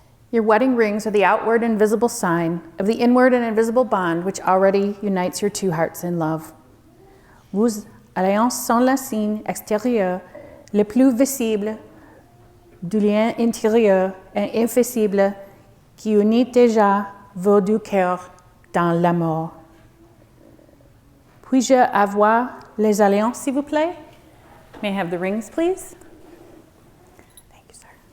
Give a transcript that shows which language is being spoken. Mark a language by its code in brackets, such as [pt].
[en] Your wedding rings are the outward and visible sign of the inward and invisible bond which already unites your 2 hearts in love. [fr] Vos alliances sont le signe extérieur le plus visible du lien intérieur et infaillible qui unit déjà vos 2 cœurs dans l'amour. Puis-je avoir les alliances, s'il vous plaît? [en] May I have the rings, please? Thank you, sir.